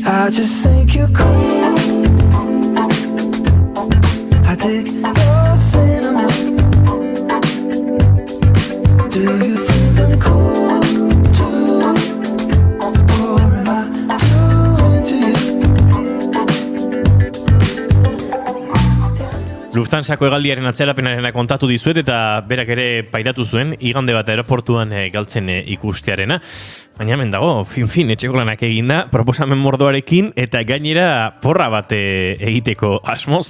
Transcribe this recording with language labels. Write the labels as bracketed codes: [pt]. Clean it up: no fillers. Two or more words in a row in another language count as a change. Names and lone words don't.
[en] I just think you're cool. I dig your cinema. Do you think I'm cool too? Or am I too into you? [eu] Lufthansako hegaldiaren atzerapenarena kontatu dizuet eta berak ere pairatu zuen igande bat aeroportuan galtzen ikustearena. Baina hemen dago, fin, etxeko lanak eginda, proposamen mordoarekin eta gainera porra bat egiteko asmoz.